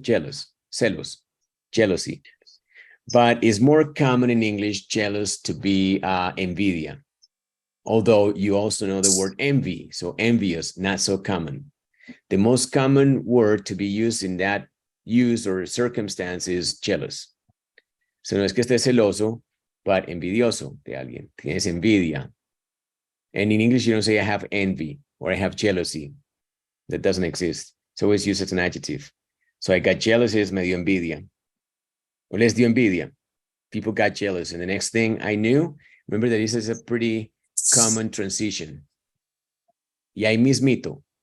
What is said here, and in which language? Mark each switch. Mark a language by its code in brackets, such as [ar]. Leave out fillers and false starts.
[en] Jealous, celos, jealousy. But it's more common in English, jealous, to be envidia. Although you also know the word envy, so envious, not so common. The most common word to be used in that use or circumstance is jealous. [es] So no es que estés celoso, but envidioso de alguien. Tienes envidia. [en] And in English, you don't say I have envy or I have jealousy. That doesn't exist. It's always used as an adjective. So I got jealous is [es] me dio envidia. [en] Or [es] les dio envidia. [en] People got jealous. And the next thing I knew, remember that this is a pretty common transition. [es] Y ahí mismito.